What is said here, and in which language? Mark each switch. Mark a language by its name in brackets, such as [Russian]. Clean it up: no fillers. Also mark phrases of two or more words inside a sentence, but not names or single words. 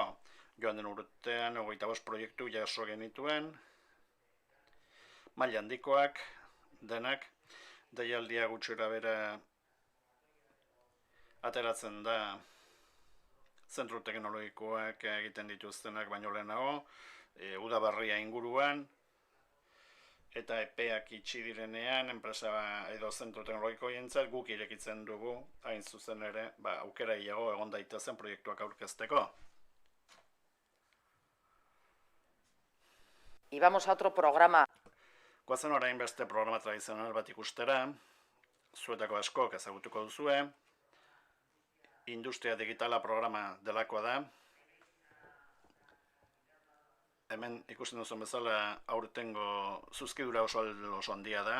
[Basque] Joan den urtean 25 proiektu jaso genituen, maila handikoak, denak, deialdia gutxira bera ateratzen da zentro teknologikoak egiten dituztenak baino lehenago, udaberria inguruan, eta epeak itxi direnean, enpresa edo zentro teknologiko jentzat guk irekitzen dugu, hain zuzen ere, aukera iago egon daitezen proiektuak aurkezteko. [Spanish] Y vamos a otro programa. [Basque] Goazen orain beste programa tradizional bat ikustera, zuetako askok ezagutuko duzue, Industria Digitala programa delakoa da. hemen ikusten duzun bezala aurtengo zuzkidura oso handia da.